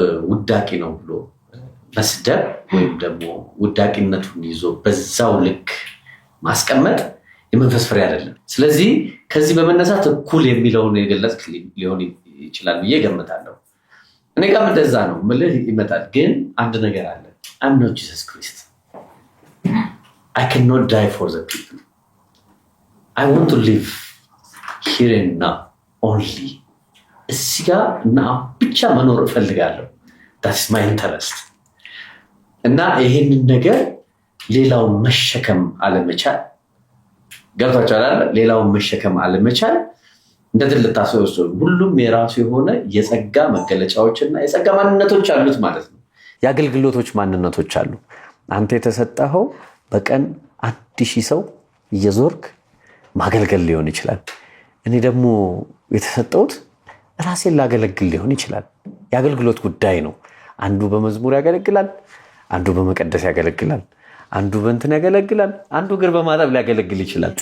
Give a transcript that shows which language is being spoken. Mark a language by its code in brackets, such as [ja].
[am] ውዳቂ ነው ብሎ መስደብ ወይም ደግሞ ውዳቂነቱን ይዞ በዛው ልክ ማስቀመጥ የመንፈስ ፍሬ አይደለም። ስለዚህ ከዚህ በመነሳት እኩል የሚለውን የገለጽ ሊሆን ይችላል ብዬ ገምታለሁ። እኔ ጋርም እንደዛ ነው ምልህ ይመጣል። ግን አንድ ነገር አለ። [en] I'm not Jesus Christ. I cannot die for the people. I want to live here and now only. [am] እዚህ ጋር እና ብቻ መኖር እፈልጋለሁ። [en] That's my interest. [am] እና ይሄንን ነገር ሌላውን መሸከም አለመቻል ገብቷችኋል አይደል? ሌላውን መሸከም አለመቻል እንደዚህ ልታስወስዱ ሁሉም የራሱ የሆነ የጸጋ መገለጫዎችና የጸጋ ማንነቶች አሉት ማለት ነው። የአገልግሎቶች ማንነቶች አሉ። አንተ የተሰጠኸው በቀን 1000 ሰው እየዞርክ ማገልገል ሊሆን ይችላል። እኔ ደግሞ የተሰጠሁት ራሴን ላገለግል ሊሆን ይችላል። የአገልግሎት ጉዳይ ነው። አንዱ በመዝሙር ያገለግላል፣ አንዱ በመቀደስ ያገለግላል፣ አንዱ በእንትን ያገለግላል፣ አንዱ እግር በማጠብ ሊያገለግል ይችላል።